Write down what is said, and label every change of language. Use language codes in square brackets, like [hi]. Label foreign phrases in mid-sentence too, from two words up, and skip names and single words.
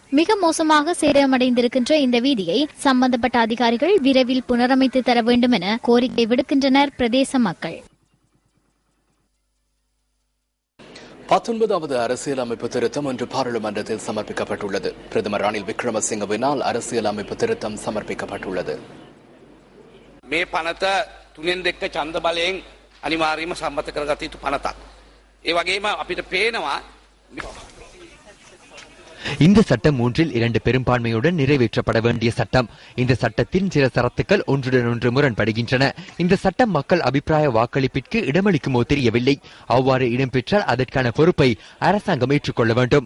[ta] மிக மோசமாக சேதமடைந்திருக்கின்ற இந்த வீதியை சம்பந்தப்பட்ட அதிகாரிகள் விரைவில் புனரமைத்து தர வேண்டும் என கோரிக்கை விடுக்கின்றனர் பிரதேச மக்கள். 19வது அரசியலமைப்பு திருத்தம் இன்று பாராளுமன்றத்தில் சமர்ப்பிக்கப்பட்டுள்ளது. பிரதமர் ரணில் விக்ரமசிங்கவினால் அரசியலமைப்பு திருத்தம் சமர்ப்பிக்கப்பட்டுள்ளது. [si] මේ පනත තුනෙන් දෙක ඡන්ද බලයෙන් අනිවාර්යයෙන්ම සම්මත කරගත යුතු පනතක්. ඒ වගේම අපිට පේනවා [ta] இந்த சட்டம் 3/2 பெரும்பான்மையுடன் நிறைவேற்றப்பட வேண்டிய சட்டம். இந்த சட்டத்தின் சில சரத்துக்கள் ஒன்றுடன் ஒன்று முரண்படுகின்றன. இந்த சட்டம் மக்கள் அபிப்பிராய வாக்களிப்பிற்கு இடமளிக்குமோ தெரியவில்லை. அவ்வாறு இடம்பெற்றால் அதற்கான பொறுப்பை அரசாங்கம் ஏற்றுக்கொள்ள வேண்டும்.